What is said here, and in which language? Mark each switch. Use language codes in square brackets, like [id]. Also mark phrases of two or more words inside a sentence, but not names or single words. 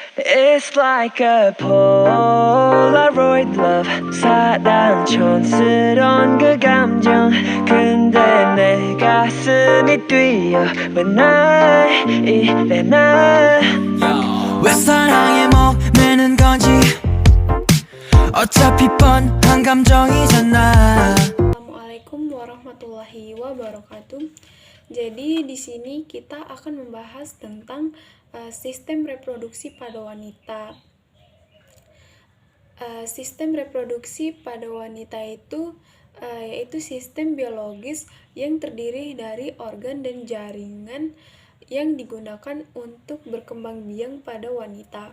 [en] It's like a Polaroid love [ko] 사랑 촌스러운 그 감정 근데 내 가슴이 뛰어 왜 이래 난 왜 사랑에 목매는 건지 어차피 뻔한 감정이잖아. [ar] السلام عليكم ورحمة الله وبركاته. [id] Jadi di sini kita akan membahas tentang sistem reproduksi pada wanita. Sistem reproduksi pada wanita itu yaitu sistem biologis yang terdiri dari organ dan jaringan yang digunakan untuk berkembang biak pada wanita.